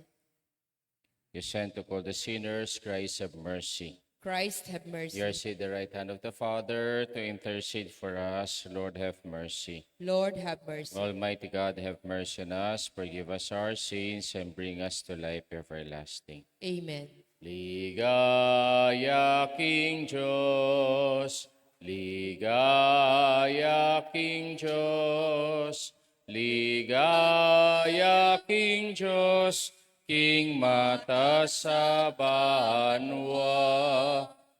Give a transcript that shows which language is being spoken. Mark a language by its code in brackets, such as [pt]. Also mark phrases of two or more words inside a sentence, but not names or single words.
[en] You sent to call the sinners. Christ, have mercy. Christ, have mercy. You are seated at the right hand of the Father to intercede for us. Lord, have mercy. Lord, have mercy. Almighty God, have mercy on us, forgive us our sins, and bring us to life everlasting. Amen. [pam] Ligaya King Diyos, ligaya King Diyos, ligaya King Diyos, King mata sa banwa.